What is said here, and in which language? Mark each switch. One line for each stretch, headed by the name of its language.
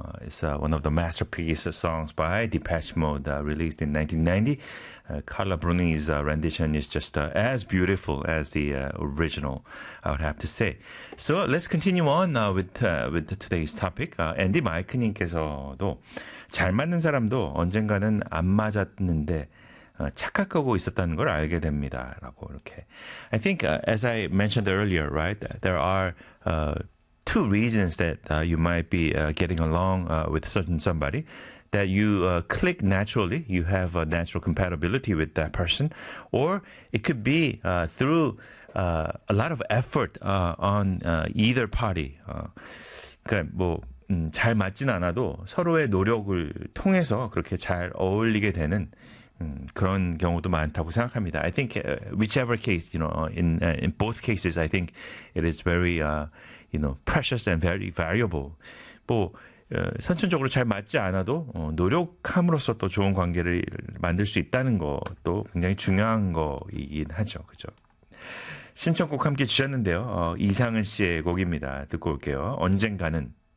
English: It's one of the masterpiece songs by Depeche Mode, released in 1990. Carla Bruni's rendition is just as beautiful as the original, I would have to say. So let's continue on with today's topic.
Korean: Andy Mike님께서도 잘 맞는 사람도 언젠가는 안 맞았는데 착각하고 있었다는 걸 알게 됩니다. 라고 이렇게.
English: I think as I mentioned earlier, right, there are two reasons that you might be getting along with certain somebody, that you click naturally, you have a natural compatibility with that person, or it could be through a lot of effort on either party.
Korean: 그러니까 뭐 잘 맞진 않아도 서로의 노력을 통해서 그렇게 잘 어울리게 되는 그런 경우도 많다고 생각합니다.
English: I think whichever case, you know, in both cases, I think it is very, you know, precious and very valuable.
Korean: 뭐 선천적으로 잘 맞지 않아도 노력함으로써 또 좋은 관계를 만들 수 있다는 것도 굉장히 중요한 거이긴 하죠. 그죠? 신청곡 함께 주셨는데요. 이상은 씨의 곡입니다. 듣고 올게요. 언젠가는